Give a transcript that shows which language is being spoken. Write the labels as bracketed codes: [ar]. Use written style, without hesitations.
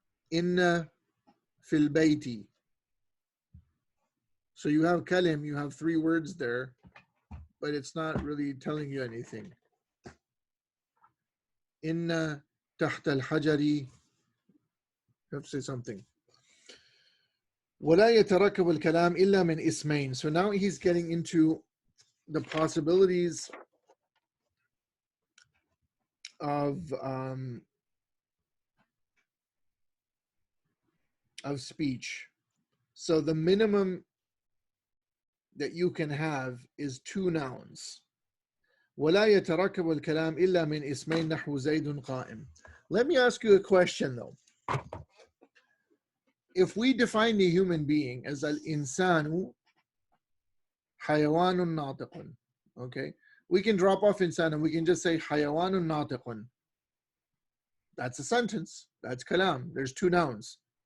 [ar] inna fil bayti. [en] So you have kalim, you have three words there, but it's not really telling you anything. [ar] Inna tahta al-hajari. [en] You have to say something. [ar] ولا يتركب الكلام إلا من اسمين. [en] So now he's getting into the possibilities of speech. So the minimum that you can have is two nouns. [ar] ولا يتركب الكلام إلا من اسمين نحو زيد قائم. [en] Let me ask you a question though. If we define a human being as [ar] al-insanu hayawanun natiqun, [en] okay? We can drop off insan and we can just say [ar] hayawanun natiqun. [en] That's a sentence. That's kalam. There's two nouns.